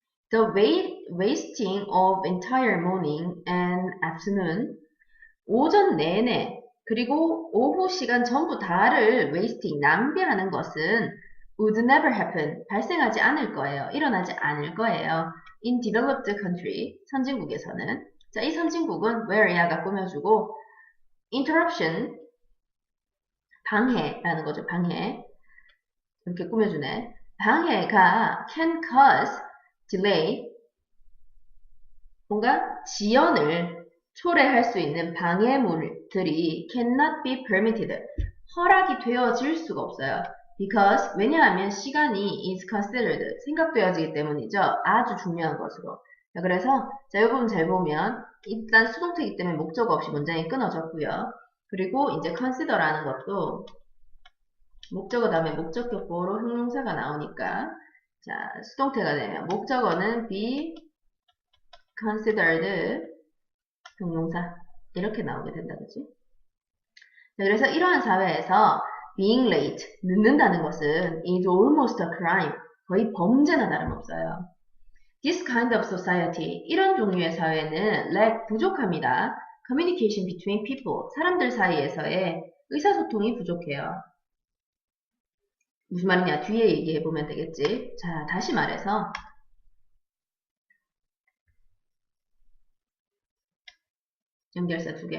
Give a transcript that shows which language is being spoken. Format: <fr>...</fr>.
<en>The wasting of entire morning and afternoon, 오전 내내 그리고 오후 시간 전부 다를 wasting, 낭비하는 것은 would never happen, 발생하지 않을 거예요.</en> <ko>일어나지 않을 거예요.</ko> <en>in developed country, 선진국에서는.</en> <ko>자, 이 선진국은 where야가 꾸며주고 interruption, 방해라는 거죠. 방해. 이렇게 꾸며주네. 방해가 can cause delay, 뭔가 지연을 초래할 수 있는 방해물들이 cannot be permitted, 허락이 되어질 수가 없어요. Because 왜냐하면 시간이 is considered 생각되어지기 때문이죠. 아주 중요한 것으로. 자, 그래서 자, 이 부분 잘 보면 일단 수동태이기 때문에 목적 없이 문장이 끊어졌고요. 그리고 이제 consider라는 것도 목적어 다음에 목적격보로 형용사가 나오니까 자, 수동태가 되면 목적어는 be considered 형용사 이렇게 나오게 된다, 그치? 자, 그래서 이러한 사회에서 being late, 늦는다는 것은 is almost a crime, 거의 범죄나 다름없어요.</ko> <en>This kind of society, 이런 종류의 사회는 lack, 부족합니다.</en> <ko>Communication between people, 사람들 사이에서의 의사소통이 부족해요. 무슨 말이냐? 뒤에 얘기해보면 되겠지. 자, 다시 말해서 연결사 두 개.</ko>